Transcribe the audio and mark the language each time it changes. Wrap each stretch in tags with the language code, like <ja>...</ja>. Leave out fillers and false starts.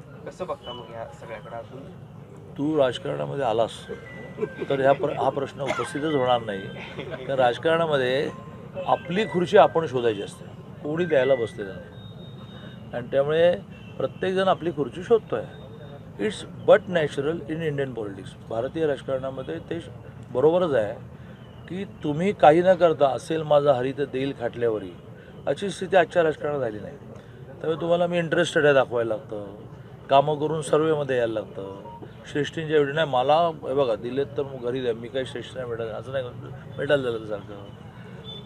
<mr>कसं बघता मग या सगळ्याकडे? अजून तू राजकारणामध्ये आलास तर हा प्रश्न उपस्थितच होणार नाही. कारण राजकारणामध्ये आपली खुर्ची आपण शोधायची असते, कोणी द्यायला बसलेलं नाही. आणि त्यामुळे प्रत्येकजण आपली खुर्ची शोधतो आहे.</mr> <en>It's but natural in Indian politics.</en> <mr>भारतीय राजकारणामध्ये ते बरोबरच आहे की तुम्ही काही न करता असेल माझा हरी तर देईल खाटल्यावरी, अशी स्थिती आजच्या राजकारणात झाली नाही. त्यामुळे तुम्हाला मी इंटरेस्टेड आहे दाखवायला लागतं, कामं करून सर्वेमध्ये यायला लागतं. श्रेष्ठींच्या एवढी नाही, मला हे बघा दिलेत तर मग घरी द्या, मी काही श्रेष्ठी नाही भेटत असं नाही, भेटायला झालं सारखं.</mr>